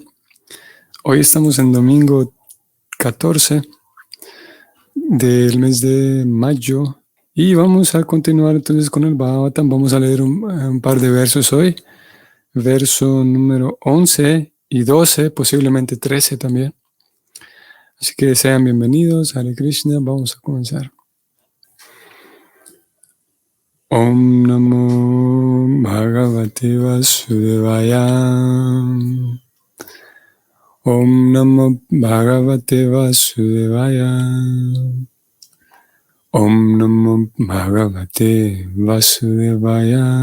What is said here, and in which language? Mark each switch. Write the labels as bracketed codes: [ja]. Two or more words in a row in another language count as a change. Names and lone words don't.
[es] Hoy estamos en domingo 14 del mes de mayo y vamos a continuar entonces con el Bhagavatam. Vamos a leer un par de versos hoy, verso número 11 y 12, posiblemente 13 también. Así que sean bienvenidos, Hare Krishna. Vamos a comenzar. [sa] Om Namo Bhagavate Vasudevaya. Om Namo Bhagavate Vasudevaya. Om Namo Bhagavate Vasudevaya.